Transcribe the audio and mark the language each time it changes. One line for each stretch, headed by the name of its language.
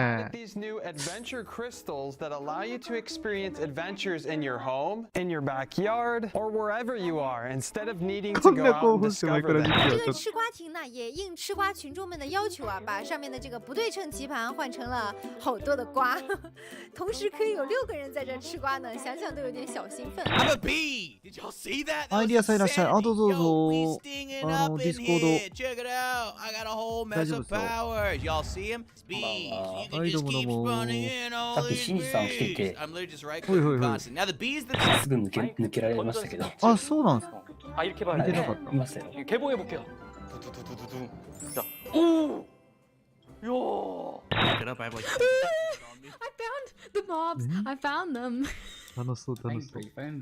English: These new adventure crystals that allow you to experience adventures in your home, in your backyard, or wherever you are, instead of needing to go out and discover them.
Chinese: 这个吃瓜亭呢，也应吃瓜群众们的要求啊，把上面的这个不对称棋盘换成了好多的瓜，同时可以有6个人在这吃瓜呢，想想都有点小兴奋。
English: I'm a bee. Did y'all see that?
Japanese: アイディアさんいらっしゃい。あ、どうぞどうぞ。ディスコード。
English: Check it out. I got a whole mess of powers. Y'all see him? Bees. You can just keep spawning in all these bees. I'm literally just right clicking constantly. Now the bees that
Japanese: すぐ抜けられましたけど。あ、そうなんですか。あ、いけば見てなかった。いましたよ。
Korean: 개봉해볼게요. 자, 오! 야!
English: I found the mobs. I found them.
Japanese: 楽しそう楽しそう。